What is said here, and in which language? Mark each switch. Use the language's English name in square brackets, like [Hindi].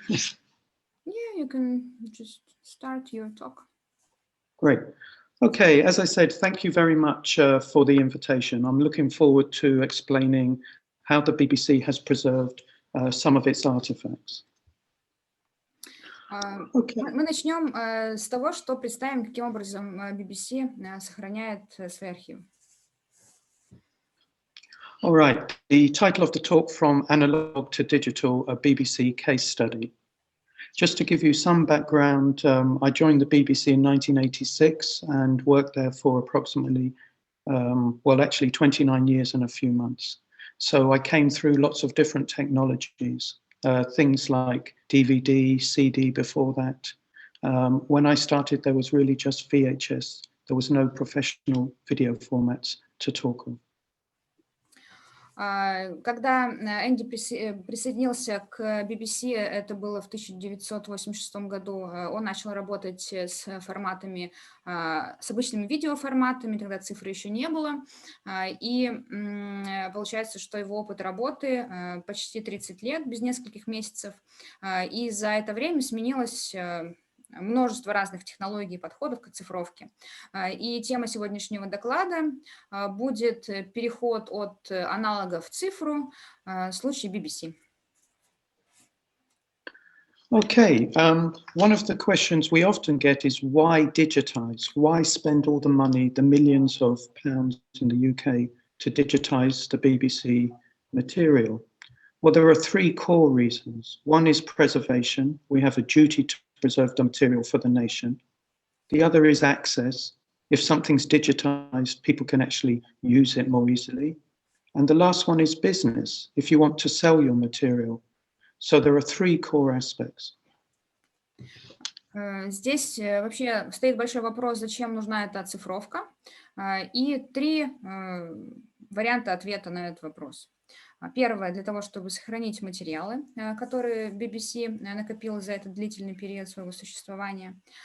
[English] Yeah, you can just start your talk. Great. Okay, as I said, thank you very much for the invitation. I'm looking forward to explaining how the BBC has preserved some of its artifacts. Okay. [Russian] Мы начнем с того, что представим, каким образом BBC сохраняет свои архивы. [English] All right, the title of the talk, From Analog to Digital, a BBC Case Study. Just to give you some background, I joined the BBC in 1986 and worked there for approximately, actually 29 years and a few months. So I came through lots of different technologies, things like DVD, CD before that. When I started, there was really just VHS. There was no professional video formats to talk of. [Russian] Когда Энди присоединился к BBC, это было в 1986 году, он начал работать с форматами, с обычными видеоформатами, тогда цифры еще не было, и получается, что его опыт работы почти 30 лет, без нескольких месяцев, и за это время сменилось множество разных технологий и подходов к оцифровке. И тема сегодняшнего доклада будет переход от аналога в цифру, случай BBC. [English] Okay, one of the questions we often get is why digitize? Why spend all the money, the millions of pounds in the UK to digitize the BBC material? Well, there are three core reasons. One is preservation. We have a duty to preserve the material for the nation. The other is access. If something's digitized, people can actually use it more easily. And the last one is business, if you want to sell your material. So there are three core aspects. [Russian] Здесь вообще стоит большой вопрос, зачем нужна эта оцифровка, и три варианта ответа на этот вопрос. Первое, для того, чтобы сохранить материалы, которые BBC накопила за этот длительный период своего существования.